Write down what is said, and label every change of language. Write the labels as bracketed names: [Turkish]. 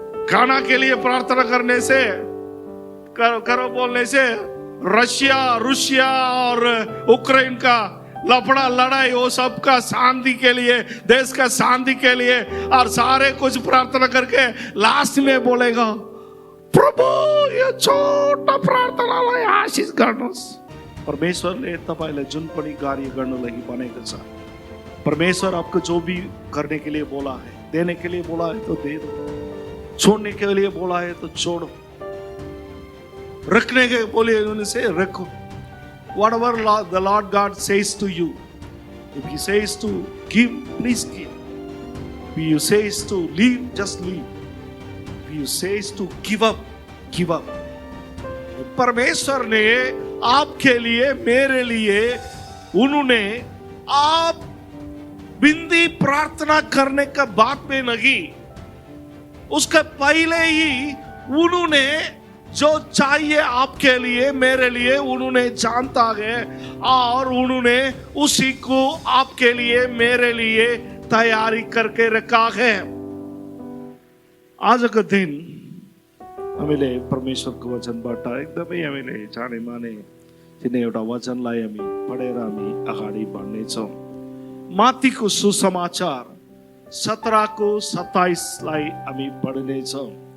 [Hindi] खाना के लिए प्रार्थना करने से, करो बोलने से रूसिया और उक्रेन का लफड़ा लड़ाई, वो सबका शांति के लिए, देश का शांति के लिए, और सारे कुछ प्रार्थना करके लास्ट में बोलेगा, प्रभु ये छोटा [Nepali] प्रार्थनालाई आशीष गर्नुहोस्। परमेश्वरले तपाईलाई जुन पनि कार्य गर्नलाई भनेको छ, [Hindi] परमेश्वर आपको जो भी करने के लिए बोला है, देने के लिए बोला है तो दे दो, छोड़ने के लिए बोला है तो छोड़ो, रखने के बोले उनसे रखो। [English] Whatever the Lord God says to you, if He says to give, please give. If He says to leave, just leave. If He says to give up, give up. [Hindi] परमेश्वर ने आपके लिए, मेरे लिए, उन्होंने आप बिंदी प्रार्थना करने का बात में नहीं, उसके पहले ही उन्होंने जो चाहिए आपके लिए, मेरे लिए, उन्होंने जानता है, और उन्होंने उसी को आपके लिए, मेरे लिए तैयारी करके रखा है। [Nepali] आज का दिन हामीले परमेश्वरको वचनबाट एकदमै हामीले जाने माने तिनै एउटा वचनलाई हामी पढेर हामी अगाडि बढ्नेछौँ। माथिको सुसमाचार 17 को 27 लाई हामी पढ्नेछौँ।